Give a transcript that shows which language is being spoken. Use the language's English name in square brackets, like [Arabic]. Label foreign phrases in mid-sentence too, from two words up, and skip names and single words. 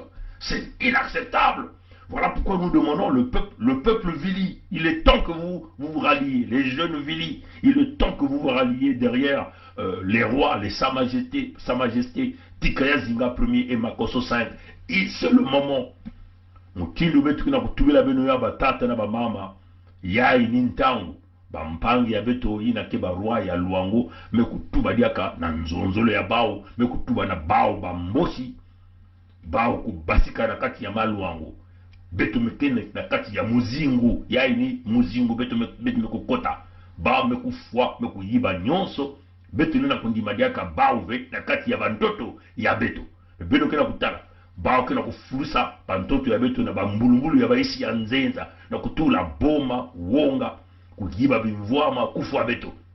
[French] C'est inacceptable. Voilà pourquoi nous demandons le peuple Vili. Il est temps que vous vous ralliez, les jeunes Vili. Il est temps que vous vous ralliez derrière les rois, les Sa Majesté Tikaya Zinga Ier et Makosso V. Et c'est le moment. [Kituba (Democratic Republic of Congo)] Bampangi ya beto ina keba roi ya Luango mekutuba diaka na nzonzolo ya bao mekutuba na bao bambosi bao kubasika na kati ya maluango beto mekene na kati ya muzingu yaini muzingu beto mekukota bao mekufwa mekuyiba nyonso beto nina kundima diaka bao ve na kati ya bandoto ya beto kena kutala bao kena kufurusa bandoto ya beto na bambulumbulu ya baisi ya nzenza na kutula boma wonga kujiba bimvwama kufwa beto